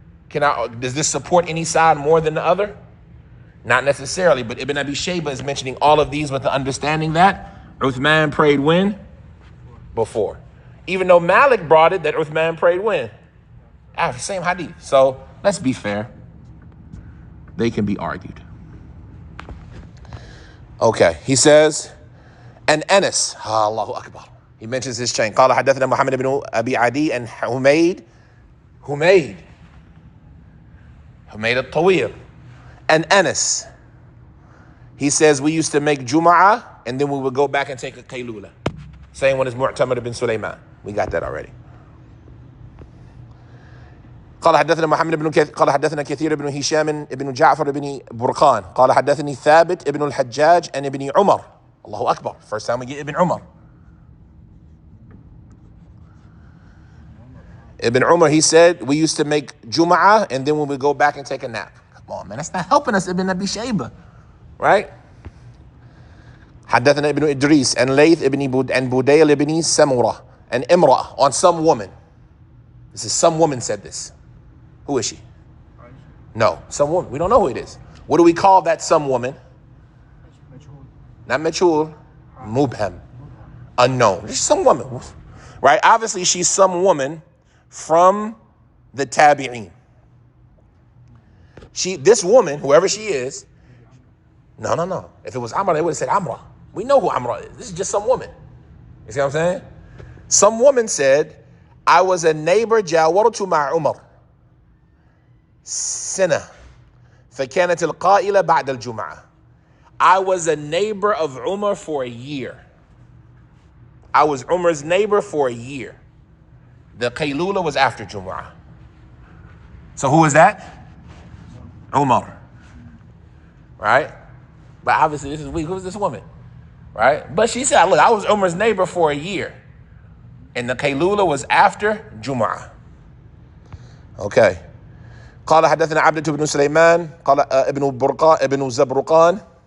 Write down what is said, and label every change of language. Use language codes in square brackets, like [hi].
[en] Does this support any side more than the other? Not necessarily, but Ibn Abi Shayba is mentioning all of these with the understanding that Uthman prayed when? Before. Even though Malik brought it that Uthman prayed when? After, same hadith. So let's be fair. They can be argued. Okay, he says, and Anas, Allahu Akbar. He mentions his chain. [ar] قال حدثنا محمد بن أبي عدي and Humayd al-Tawir. [en] And Anas, he says we used to make Jum'ah and then we would go back and take a Qaylula. Same one as Mu'tamir bin Sulaiman. We got that already. [ar] قال حدثنا محمد بن قال حدثنا كثير بن هشام بن جعفر بن برقان قال حدثني ثابت بن الحجاج and ابن عمر. [en] Allahu Akbar. First time we get Ibn Umar. Ibn Umar, he said we used to make Jum'ah and then we would go back and take a nap. Come on, man, that's not helping us, Ibn Abi Shayba, right? [ar] حدثنا ابن إدريس [en] and Layth ibn and Budayl ibn Samurah and Imrah on some woman. This is some woman said this. Who is she? No, some woman. We don't know who it is. What do we call that some woman? Not majhul, mubham, unknown. She's some woman, right? Obviously, she's some woman from the tabi'een. This woman, whoever she is, no. If it was Amra, they would have said Amra. We know who Amra is. This is just some woman. You see what I'm saying? Some woman said, I was a neighbor, [ar] جاورت مع عمر سنة فكانت القائلة بعد الجمعة. [en] I was a neighbor of Umar for a year. I was Umar's neighbor for a year. The Qaylula was after Jumu'ah. So who is that? Umar. Right? But obviously this is weak. Who's this woman? Right? But she said, look, I was Umar's neighbor for a year. And the Qaylula was after Jumu'ah. Okay. [ar] قال حدثنا عبدة بن سليمان قال ابن زبرقان.